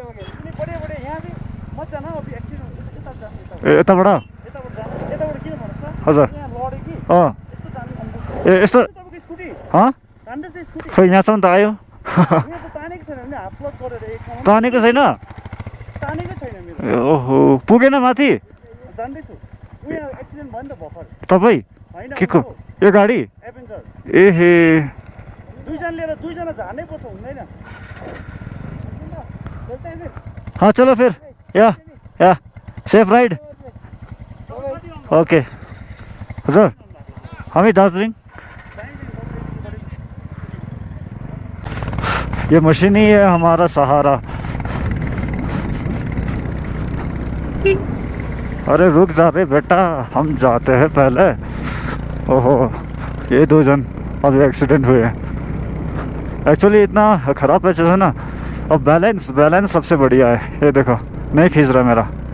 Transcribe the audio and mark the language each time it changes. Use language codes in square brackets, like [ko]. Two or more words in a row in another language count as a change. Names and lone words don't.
[ne] यताबाट हजुर ए यस्तो खै यहाँसम्म त आयो तानेको छैन ओहो पुगेन माथि तपाईँ के को यो गाडी एहे [hi] हाँ चलो फिर या [en] safe ride okay [ne] हजुर हामी दार्जिलिङ [hi] ये मशीन ही है हमारा सहारा अरे रुक जा रे बेटा हम जाते हैं पहले ओहो ये दो जन अभी एक्सीडेंट हुए हैं एक्चुअली इतना ख़राब है जैसे ना और बैलेंस सबसे बढ़िया है ये देखो नहीं खींच रहा मेरा